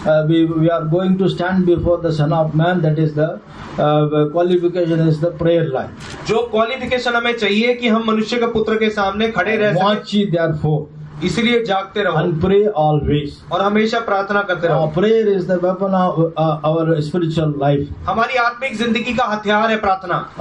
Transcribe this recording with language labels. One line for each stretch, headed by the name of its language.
English: we are going to stand before the Son of Man. That is the qualification is the prayer life.
Hindi: जो qualification हमें चाहिए कि हम मनुष्य के पुत्र के सामने खड़े रह सकें,
English: Watch ye therefore
Hindi: इसलिए जागते रहो
English: and pray always.
Hindi: और हमेशा प्रार्थना करते रहो।
English: Prayer is the weapon of our spiritual life.
Hindi: हमारी आत्मिक जिंदगी का हथियार है प्रार्थना।